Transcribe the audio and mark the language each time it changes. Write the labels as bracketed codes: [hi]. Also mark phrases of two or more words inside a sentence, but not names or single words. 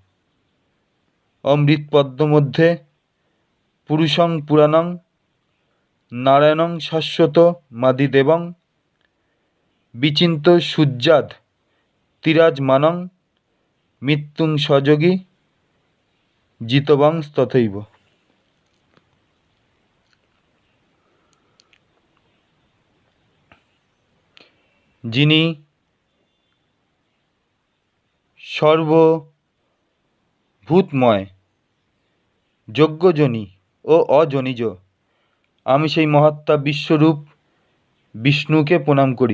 [sa] অমৃতপদ্মমধ্যে পুরুষং পুরাণং নারায়ণং শাশ্বতমাদিদেবং বিচিন্ত্যসূর্যাৎ তিরাজমানং মৃত্যুঞ্জয়যোগী জিতবাং তথৈব। [bn] যিনি সর্বভূতময় যজ্ঞযোনি ও অযোনিজ আমি সেই মহাত্মা বিশ্বরূপ বিষ্ণুকে প্রণাম করি।